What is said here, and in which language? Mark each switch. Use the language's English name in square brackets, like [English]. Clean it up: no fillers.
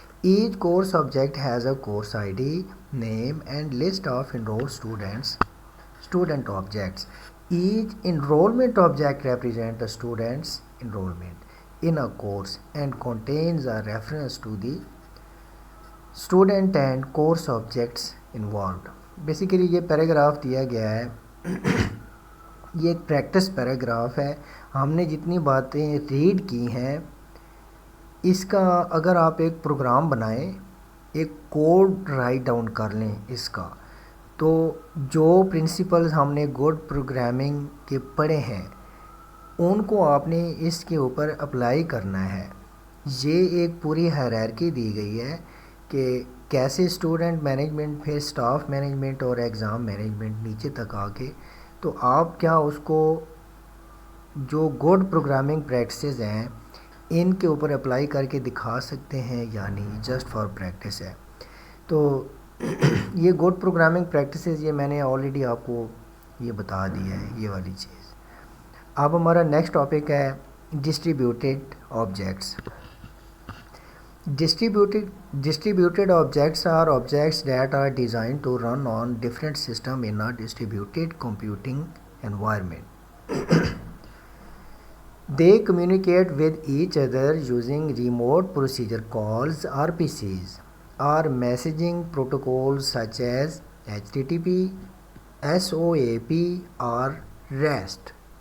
[English] Each course object has a course ID, name and list of enrolled student objects. Each enrollment object represents the student's enrollment in a course and contains a reference to the student and course objects involved. [Urdu] Basically یہ paragraph دیا گیا ہے یہ ایک practice paragraph ہے. ہم نے جتنی باتیں ریڈ کی ہیں اس کا اگر آپ ایک پروگرام بنائیں, ایک کوڈ رائٹ ڈاؤن کر لیں اس کا, تو جو پرنسپلز ہم نے گڈ پروگرامنگ کے پڑھے ہیں ان کو آپ نے اس کے اوپر اپلائی کرنا ہے. یہ ایک پوری ہائرارکی دی گئی ہے کہ کیسے اسٹوڈنٹ مینجمنٹ, پھر اسٹاف مینجمنٹ اور ایگزام مینجمنٹ نیچے تک آ کے, تو آپ کیا اس کو جو گڈ پروگرامنگ پریکٹسز ہیں ان کے اوپر اپلائی کر کے دکھا سکتے ہیں یا نہیں, [English] just for practice [Urdu] ہے. تو یہ گڈ پروگرامنگ پریکٹسز یہ میں نے آلریڈی آپ کو یہ بتا دیا ہے یہ والی چیز. اب ہمارا نیکسٹ ٹاپک ہے distributed objects. [English] Distributed objects are objects that are designed to run on different systems in a distributed computing environment. They communicate with each other using remote procedure calls RPCs or messaging protocols such as HTTP, SOAP or REST.